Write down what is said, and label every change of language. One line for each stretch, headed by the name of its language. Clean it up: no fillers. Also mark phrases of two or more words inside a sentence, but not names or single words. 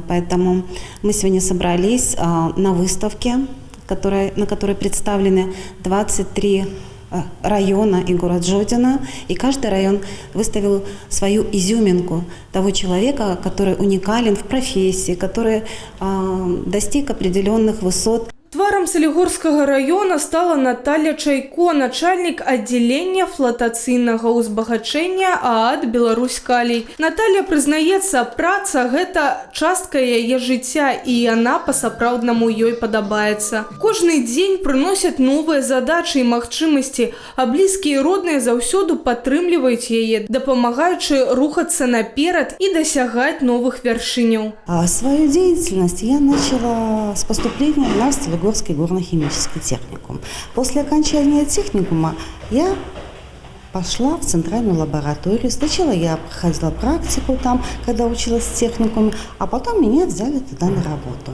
Russian: Поэтому мы сегодня собрались на выставке, на которой представлены 23 района и город Жодино. И каждый район выставил свою изюминку того человека, который уникален в профессии, который достиг определенных высот.
Belarusian: Тваром Солигорскага района стала Наталья Чайко, начальник отделения флотацыйнага узбагачэння ААД «Беларусь-Калий». Наталья прызнаецца, праца – гэта частка яе жыцця, і яна па-сапраўднаму ёй падабаецца. Кожны дзень прыносяць новыя задачы і магчымасці, а блізкія і родныя заўсёды падтрымліваюць яе, дапамагаючы рухацца наперад і дасягаць новых вяршыняў.
Russian: Свою деятельность я начала с поступления на Солигорский горно-химический техникум. После окончания техникума я пошла в центральную лабораторию. Сначала я проходила практику там, когда училась в техникуме, а потом меня взяли туда на работу.